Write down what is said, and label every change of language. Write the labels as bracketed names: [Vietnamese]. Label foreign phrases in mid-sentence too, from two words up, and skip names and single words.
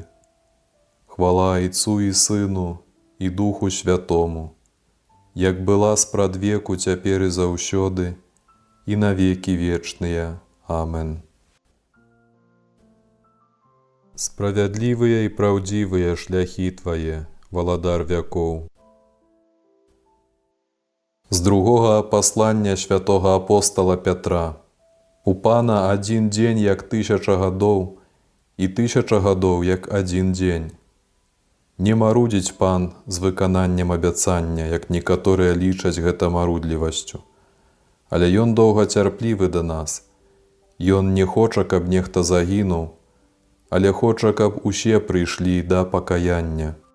[Belarusian] Хвала Ійцу і Сыну і Духу Святому, як была спрадвеку, цяпер і заўсёды, і на векі вечныя. Амен. Справядлівыя і праўдзівыя шляхі твае, валадар вякоў. [Ukrainian] З другого послання святого апостола Петра. У Пана один день, як 1000 годов, і 1000 годов, як один день. [Belarusian] Не марудзіць Пан з выкананнем абяцання, як некаторыя лічаць гэта марудлівасцю. Але Ён доўгацярплівы да нас. Ён не хоча, каб нехта загінуў, але хоча, каб усе прыйшлі да пакаяння.